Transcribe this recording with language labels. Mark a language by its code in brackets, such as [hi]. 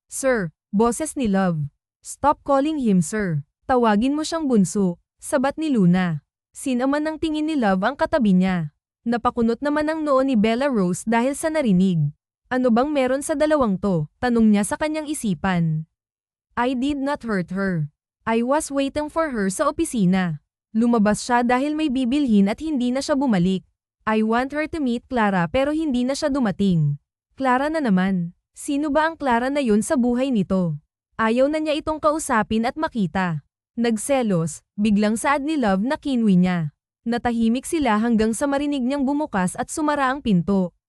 [tl] Sir, boses ni Love. [en] Stop calling him sir. [tl] Tawagin mo siyang bunso, sabat ni Luna. Sinaman ng tingin ni Love ang katabi niya. Napakunot naman ang noo ni Bella Rose dahil sa narinig. Ano bang meron sa dalawang to? Tanong niya sa kanyang isipan. [en] I did not hurt her. I was waiting for her [tl] sa opisina. Lumabas siya dahil may bibilhin at hindi na siya bumalik. [en] I want her to meet Clara [tl] pero hindi na siya dumating. Clara na naman. Sino ba ang Clara na yun sa buhay nito? Ayaw na niya itong kausapin at makita. Nagselos, biglang saad ni Love na kinwi niya. Natahimik sila hanggang sa marinig niyang bumukas at sumara ang pinto.